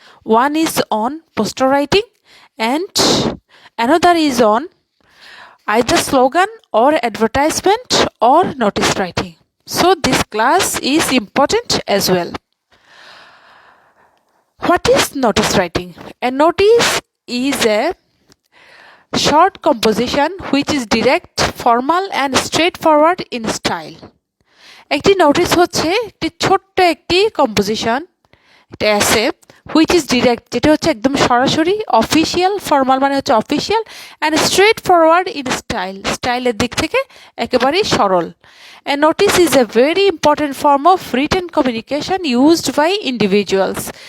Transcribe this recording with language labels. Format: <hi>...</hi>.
<en>One is on poster writing and another is on either slogan or advertisement or notice writing. So this class is important as well. What is notice writing? A notice is a short composition which is direct, formal and straightforward in style.</en> <bn>একটি notice হচ্ছে একটি ছোট্ট একটি composition, একটা এসে</bn> <en>which is direct,</en> <bn>যেটা হচ্ছে একদম সরাসরি, অফিসিয়াল, ফর্মাল মানে হচ্ছে official,</bn> <en>and straightforward in</en> <bn>স্টাইলের দিক থেকে একেবারেই সরল।</bn> <en>A notice is a very important form of written communication used by individuals.</en>